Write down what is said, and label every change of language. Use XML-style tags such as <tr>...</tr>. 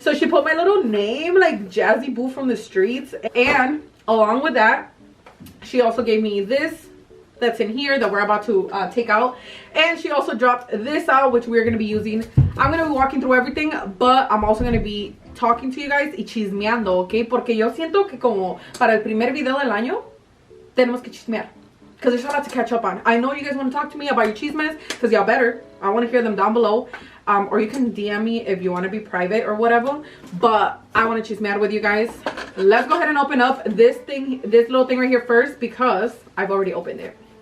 <en>So she put my little name, like Jazzy Boo from the streets, and along with that, she also gave me this that's in here that we're about to take out, and she also dropped this out, which we're going to be using. I'm going to be walking through everything, but I'm also going to be talking to you guys</en> <es>y chismeando,</es> <en>okay?</en> <es>Porque yo siento que como para el primer video del año tenemos que chismear</es> <en>because there's a lot to catch up on. I know you guys want to talk to me about your chismes because y'all better. I want to hear them down below, or you can DM me if you want to be private or whatever, but I want to chismear with you guys. Let's go ahead and open up this little thing right here first because I've already opened it.</en>